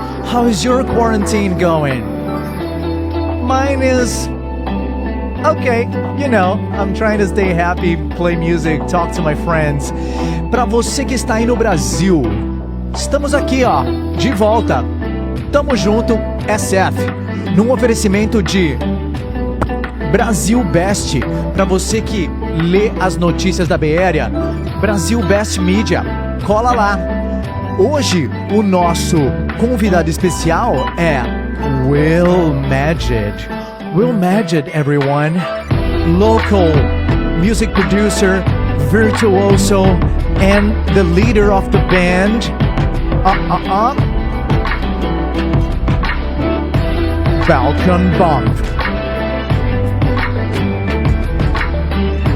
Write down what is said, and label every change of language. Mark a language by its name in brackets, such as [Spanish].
[English] How is your quarantine going? Mine is okay, I'm trying to stay happy, play music, talk to my friends. [Portuguese] Pra você que está aí no Brasil, estamos aqui, ó, de volta. Tamo junto, SF. Num oferecimento de Brasil Best. Pra você que lê as notícias da BR, Brasil Best Media. Cola lá. Hoje, o nosso convidado especial é Will Magid. [English] Will Magid, everyone. Local music producer, virtuoso, and the leader of the band. Balkan Bump.